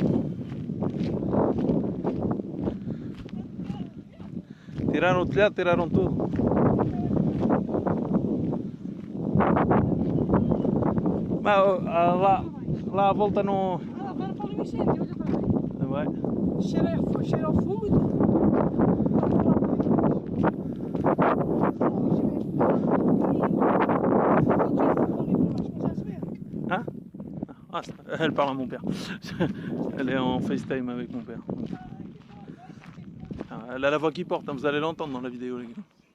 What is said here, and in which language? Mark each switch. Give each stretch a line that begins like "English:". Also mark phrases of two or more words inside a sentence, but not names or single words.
Portuguese: Tiraram o telhado, tiraram tudo. Mas lá à volta não. Ah, vai para ali o incêndio, olha para ali. Não vai? Cheira ao fumo e tudo. Hein?
French: Ah, elle parle à mon père. Elle est en FaceTime avec mon père. Elle a la voix qui porte, hein, vous allez l'entendre dans la vidéo, les gars.